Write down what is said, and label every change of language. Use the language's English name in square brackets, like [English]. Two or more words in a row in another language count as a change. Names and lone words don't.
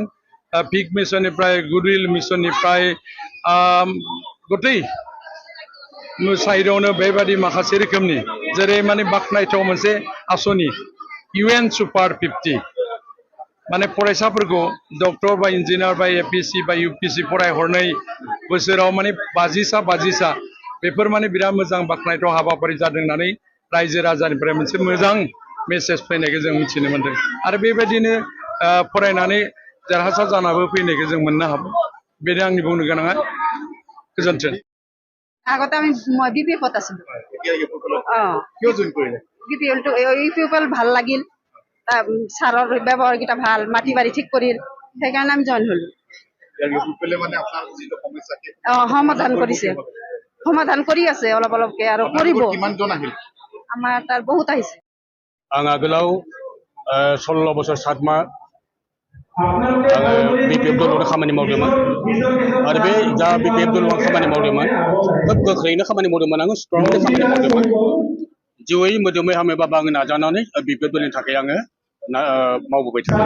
[Bodo] पिक मिशननिफ्राय गुडविल मिशननिफ्राय गथै साइडआवनो बेबायदि माखासे रोखोमनि जेरै माने बाख्नायथाव मोनसे आसनि UN सुपार 50 माने फरायसाफोरखौ डक्टर बा इन्जिनियार बा एपिएससि बा इउपिएससि फरायहरनाय बोसोराव माने 50सा बेफोर माने बिराद मोजां बाख्नायथाव हाबाफारि जादों होननानै रायजो राजानिफ्राय मोनसे मोजां मेसेज फैनायखौ जों मिथिनो मोनदों। आरो बेबायदिनो फरायनानै देरहासार जानाबो फैनायखौ जों मोननो हाबाय। बेनो आंनि बुंनो गोनाङा। गोजोन्थों। [Assamese] আগতে আমি বিপিএফত আছিলো। ইউপিএল ভাল লাগিল, ছাৰৰ ব্যৱহাৰকেইটা ভাল, মাটি বাৰী ঠিক কৰিল, সেইকাৰণে আমি জইন হলো। সমাধান কৰিছে, সমাধান কৰি আছে অলপ অলপকে আৰু কৰিব। আমাৰ তাৰ বহুত আহিছে। [Bodo] आं आगोलाव 16 बोसोर 7 माह आङो बिपिएफ दलाव खामानि मावदोंमोन आरो बे जा बिपिएफ दलाव खामानि मावदोंमोन खोब गोख्रैनो खामानि मावदोंमोन। आङो स्ट्रंलि खामानि मावदोंमोन। जिउयै मोदोमै हामोबाबो आङो नाजानानै बिपिएफ दलनि थाखाय आङो मावबोबाय थादों।